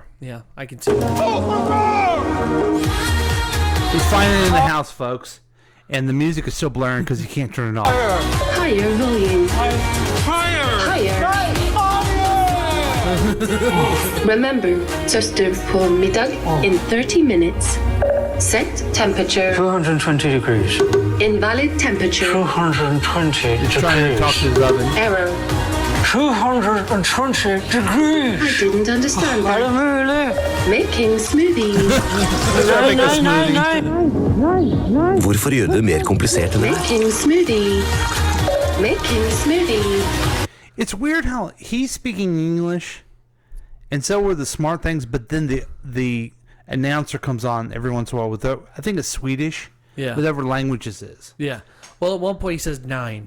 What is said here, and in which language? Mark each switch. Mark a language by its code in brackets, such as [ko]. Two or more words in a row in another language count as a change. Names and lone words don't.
[en] Yeah, I can see that. He's finding it in the house, folks, and the music is still blaring because he can't turn it off. Higher volume. Higher. Remember, toaster [no] på middag [en] in 30 minutes. Set temperature. 220 degrees. Invalid temperature. 220 He's trying to talk to his oven. Error. 220 degrees. I didn't understand [no] Er det [en] that. [no] mulig? [en] Making smoothies. [no] Hvorfor gjøre det mer komplisert enn det er? [en] Making smoothie. Making smoothie. It's weird how he's speaking English, and so are the smart things. But then the announcer comes on every once in a while with I think it's Swedish. Yeah. Whatever language this is. Yeah. Well, at one point he says 9.